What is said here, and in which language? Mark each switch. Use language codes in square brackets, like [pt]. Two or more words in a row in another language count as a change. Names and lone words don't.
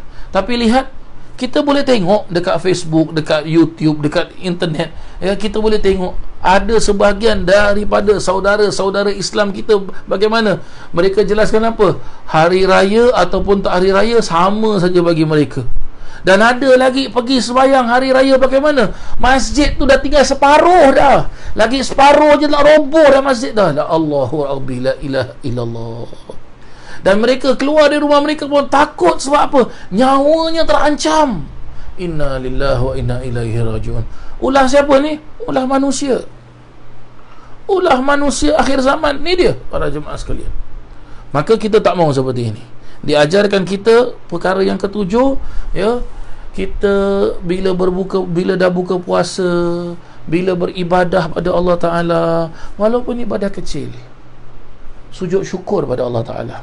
[ms] Tapi lihat, kita boleh tengok dekat Facebook, dekat YouTube, dekat internet, ya, kita boleh tengok ada sebahagian daripada saudara-saudara Islam kita bagaimana mereka jelaskan apa? Hari raya ataupun tak hari raya sama saja bagi mereka. Dan ada lagi pergi sembahyang hari raya bagaimana? Masjid tu dah tinggal separuh dah. Lagi separuh je nak roboh dah masjid dah. [ar] لا الله ربي، لا إله إلا الله. [ms] Dan mereka keluar dari rumah mereka pun takut sebab apa? Nyawanya terancam. [ar] إنا لله وإنا إليه راجعون. [ms] Ulah siapa ni? Ulah manusia. Ulah manusia akhir zaman ni dia para jemaah sekalian. Maka kita tak mahu seperti ini. Diajarkan kita perkara yang ketujuh, ya, kita bila dah buka puasa, bila beribadah pada Allah Ta'ala, walaupun ibadah kecil, sujud syukur pada Allah Ta'ala.